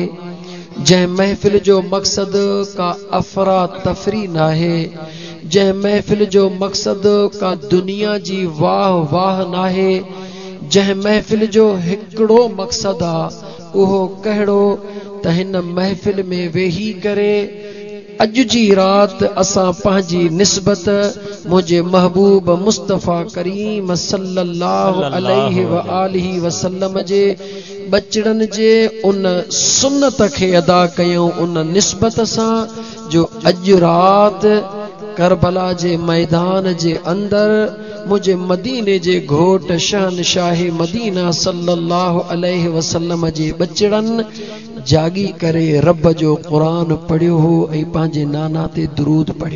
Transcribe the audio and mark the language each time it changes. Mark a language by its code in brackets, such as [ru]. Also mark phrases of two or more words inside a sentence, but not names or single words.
[sd] जंहिं महफ़िल जो मक़सद का अफरा तफरी नाहे, जंहिं महफ़िल जो मक़सद का दुनिया जी वाह वाह नाहे, जंहिं महफ़िल जो हिकिड़ो मक़सद आ उहो कहिड़ो त हिन महफ़िल में वेही करे अॼु जी रात असां पंहिंजी निस्बत मुंहिंजे महबूब मुस्तफ़ा करीम [ar] صلى الله عليه وآله وسلم [sd] जे बचड़नि जे उन सुन्नत खे अदा कयूं, उन निस्बत सां जो अॼु रात करबला जे मैदान जे अंदर मुझे मदीने जे घोट शहनशाह मदीना [ar] صلى الله عليه وسلم [sd] जे बचड़न जागी करे रब जो कुरान पढ़ियो हो ऐं पंहिंजे नाना ते दुरूद पढ़ियो।